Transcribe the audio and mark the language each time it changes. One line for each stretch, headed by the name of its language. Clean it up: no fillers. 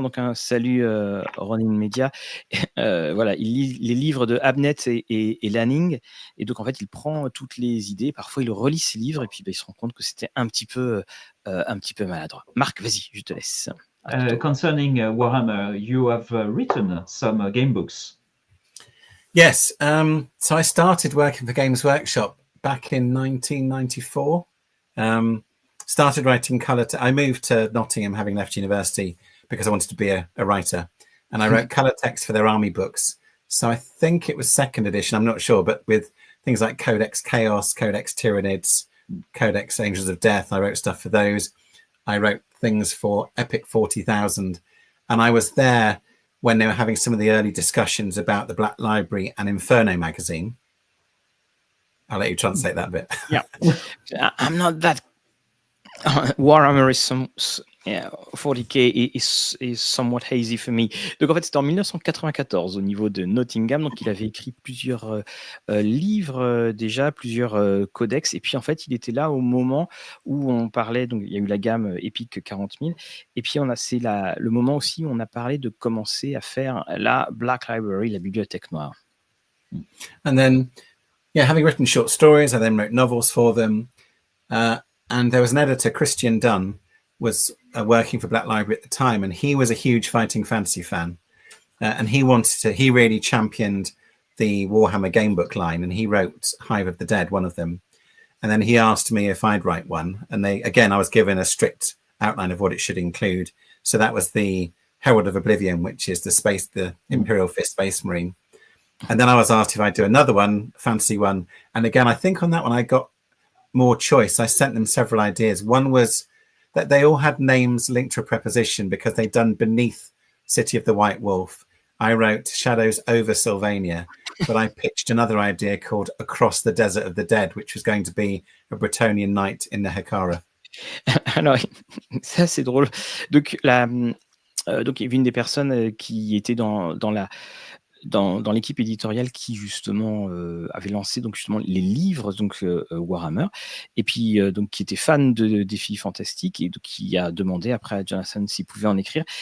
French: Donc un salut Ronin Media. Voilà, il lit les livres de Abnett et Lanning, et donc en fait il prend toutes les idées. Parfois il relit ses livres et puis il se rend compte que c'était un petit peu maladroit. Marc, vas-y, je te laisse.
English: Concerning Warhammer, you have written some game books. Yes. So I started working for Games Workshop back in 1994. Started writing colour. I moved to Nottingham, having left university, because I wanted to be a writer. And I wrote colour text for their army books. So I think it was second edition, I'm not sure, but with things like Codex Chaos, Codex Tyranids, Codex Angels of Death, I wrote stuff for those. I wrote things for Epic 40,000. And I was there when they were having some of the early discussions about the Black Library and Inferno magazine. I'll let you translate that bit. Yeah, I'm not that. Warhammer is 40K is somewhat hazy for me.
French: Donc en fait, c'était en 1994 au niveau de Nottingham. Donc il avait écrit plusieurs livres déjà, plusieurs codex. Et puis en fait, il était là au moment où on parlait. Donc il y a eu la gamme épique 40 000. Et puis c'est le moment aussi où on a parlé de commencer à faire la Black Library, la bibliothèque noire.
English: And then, yeah, having written short stories, I then wrote novels for them. And there was an editor, Christian Dunn, was working for Black Library at the time, and he was a huge Fighting Fantasy fan. And he really championed the Warhammer gamebook line, and he wrote Hive of the Dead, one of them. And then he asked me if I'd write one. And I was given a strict outline of what it should include. So that was the Herald of Oblivion, which is the Imperial Fist Space Marine. And then I was asked if I'd do another one, fantasy one. And again, I think on that one, I got more choice. I sent them several ideas. One was that they all had names linked to a preposition because they'd done Beneath City of the White Wolf. I wrote Shadows over Sylvania, but I pitched another idea called Across the Desert of the Dead, which was going to be a Bretonnian night in the Hekara.
French: Alors, ça c'est drôle. Donc, il y avait une des personnes qui était dans l'équipe éditoriale qui justement avait lancé donc justement les livres donc Warhammer, et puis donc qui était fan de défis fantastiques, et donc qui a demandé après à Jonathan s'il pouvait en écrire.